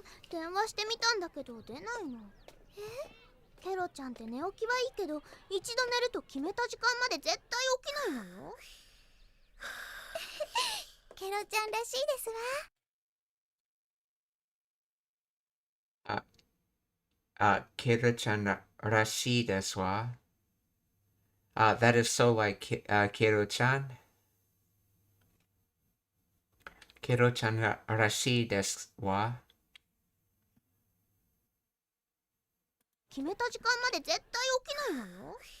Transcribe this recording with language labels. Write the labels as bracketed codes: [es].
[ja] 電話してみたんだけど出ないの。ケロちゃんって寝起きはいいけど一度寝ると決めた時間まで絶対起きないのよ。ケロちゃんらしいですわ。ケロちゃんらしいですわ. [en] That is so like Kero-chan. [ja] Kero-chanらしいですわ. 決めた時間まで絶対起きないのよ。